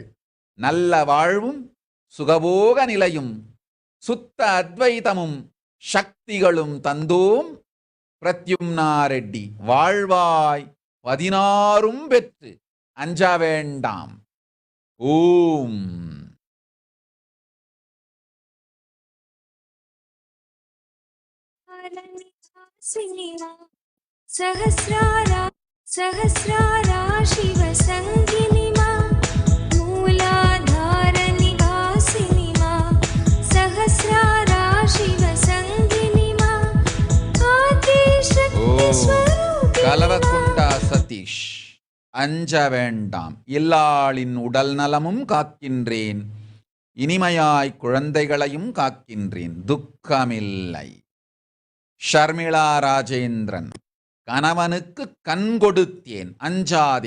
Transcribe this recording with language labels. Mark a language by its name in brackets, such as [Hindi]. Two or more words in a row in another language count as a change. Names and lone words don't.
[Tamil] நல்ல வாழ்வும் சுகபோக நிலையும் சுத்த அத்வைதமும் சக்திகளும் தந்தோம் பிரத்யும்னா ரெட்டி. வாழ்வாய் 16 பெற்று அஞ்ச வேண்டாம். ஓம். [Sanskrit] सहस्रारा शिव संगिनी मा मूलाधार निवासिनी मा सहस्रारा शिव संगिनी मा आदिशक्ति स्वरूपिणी [Tamil] கலவக்குண்டா சதீஷ். அஞ்ச வேண்டாம். இல்லாளின் உடல் நலமும் காக்கின்றேன். இனிமையாய் குழந்தைகளையும் காக்கின்றேன். துக்கமில்லை. ஷர்மிளா ராஜேந்திரன். கணவனுக்கு கண் கொடுத்தேன், அஞ்சாதே.